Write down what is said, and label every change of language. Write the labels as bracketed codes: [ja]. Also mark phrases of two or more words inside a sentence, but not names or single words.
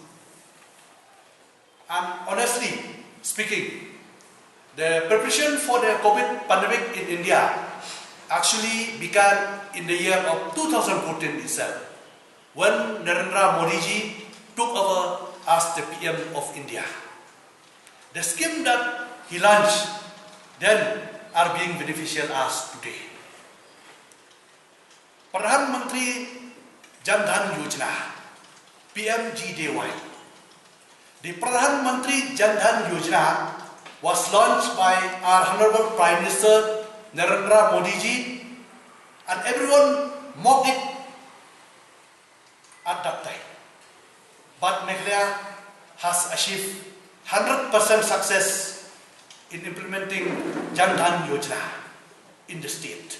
[en] And honestly speaking, the preparation for the COVID pandemic in India actually began in the year of 2014 itself, when Narendra Modi ji took over as the PM of India. The scheme that he launched then are being beneficial as today. Pradhan Mantri Jan Dhan Yojana, PMGDY. The Pradhan Mantri Jan Dhan Yojana was launched by our Honorable Prime Minister Narendra Modi ji, and everyone mocked it at that time. But Meghalaya has achieved 100% success in implementing Jan Dhan Yojana in the state.